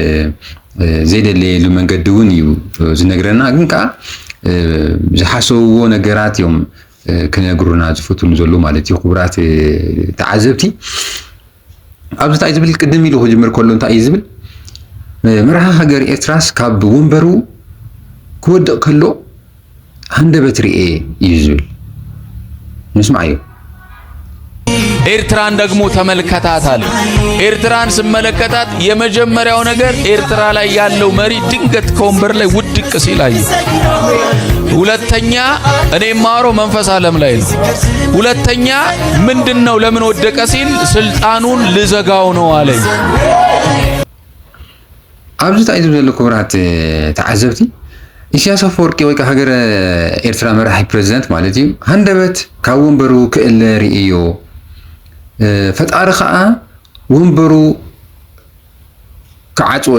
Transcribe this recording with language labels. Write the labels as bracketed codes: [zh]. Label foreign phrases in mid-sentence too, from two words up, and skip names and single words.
[ti] ዘይደለየሉ መንገዲ እውን እዩ ዝነግረና ግን ከዓ ዝሓሰብዎ ነገራት እዮም ክነግሩና ዝፈትሉ ዘሎ ማለት እዩ። ክቡራት ተዓዘብቲ ኣብዚ እንታይ ዝብል ቅድም ኢሉ ክጅምር ከሎ እንታይ እዩ ዝብል መራሒ ሃገር ኤርትራስ ካብ ወንበሩ ክወድቕ ከሎ ሃንደበት ርኤ እዩ ዝብል ንስማዕ እዩ። [am] ኤርትራን ደግሞ ተመልከታት አለ። ኤርትራን ስመለከታት የመጀመሪያው ነገር ኤርትራ ላይ ያለው መሪ ድንገት ከወንበር ላይ ውድቅ ሲል አየሁ። ሁለተኛ እኔ ማሮ መንፈስ ዓለም ላይ ነው። ሁለተኛ ምንድነው ለምን ወደቀ ሲል ስልጣኑን ልዘጋው ነው አለኝ። [ti] ኣብዚ እንታይ ዝብለ ክቡራት ተዓዘብቲ ኢሳያስ አፈወርቂ ወይ ከዓ ሃገረ ኤርትራ መራሒ ፕሬዚደንት ማለት እዩ ሃንደበት ካብ ወንበሩ ክእለ ርእዮ ፈጣሪ ከዓ ወንበሩ ክዓጽዎ